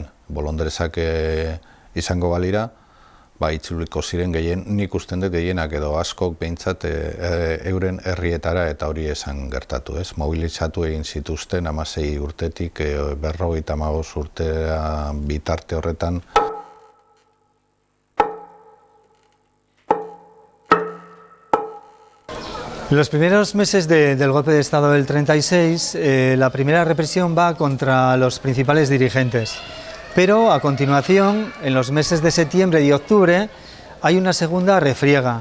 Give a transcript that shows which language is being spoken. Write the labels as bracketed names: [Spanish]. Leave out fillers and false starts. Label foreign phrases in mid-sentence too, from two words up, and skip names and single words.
[Basque] Bolondresak izango balira, itzuliko ziren nik usten dut gehienak edo askok behintzat euren herrietara eta hori esan gertatu. Mobilizatu egin zituzten 16 urtetik 55 urtera bitarte horretan. [Spanish] En los primeros meses del golpe de Estado del 36, la primera represión va contra los principales dirigentes. Pero a continuación, en los meses de septiembre y octubre, hay una segunda refriega.